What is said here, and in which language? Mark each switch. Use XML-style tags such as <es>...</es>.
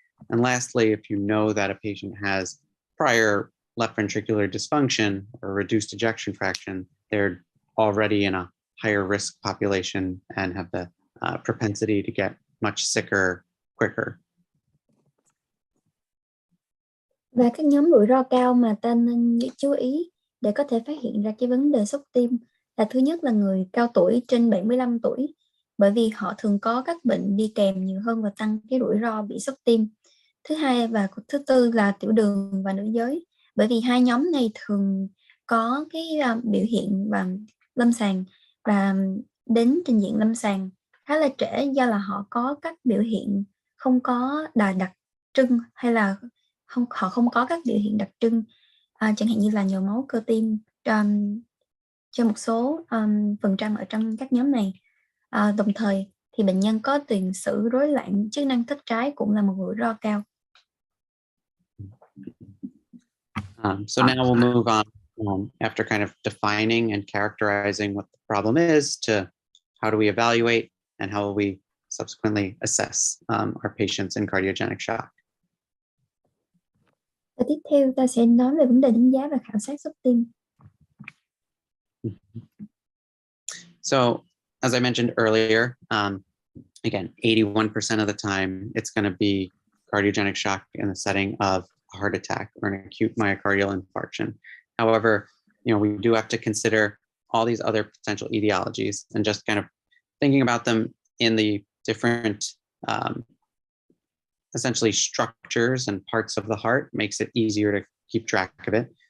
<en>And lastly, if you know that a patient has prior left ventricular dysfunction or reduced ejection fraction, they're already in a higher risk population and have the propensity to get much sicker quicker.</en> <vi>Và các nhóm rủi ro cao mà ta nên chú ý để có thể phát hiện ra cái vấn đề sốc tim là thứ nhất là người cao tuổi trên 75 tuổi, bởi vì họ thường có các bệnh đi kèm nhiều hơn và tăng cái rủi ro bị sốc tim. Thứ hai và thứ tư là tiểu đường và nữ giới, bởi vì hai nhóm này thường có cái biểu hiện và lâm sàng và đến trình diện lâm sàng khá là trễ, do là họ có các biểu hiện không có đặc trưng hay là họ không có các biểu hiện đặc trưng, chẳng hạn như là nhồi máu cơ tim cho một số phần trăm ở trong các nhóm này. Đồng thời thì bệnh nhân có tiền sử rối loạn chức năng thất trái cũng là một rủi ro cao.</vi> <en>So now we'll move on after kind of defining and characterizing what the problem is to how do we evaluate and how will we subsequently assess our patients in cardiogenic shock.</en> <vi>Và tiếp theo ta sẽ nói về vấn đề đánh giá và khảo sát sốc tim.</vi> <en>So as I mentioned earlier, again, 81% of the time it's going to be cardiogenic shock in the setting of a heart attack or an acute myocardial infarction. However, we do have to consider all these other potential etiologies, and just kind of thinking about them in the different essentially structures and parts of the heart makes it easier to keep track of it.</en>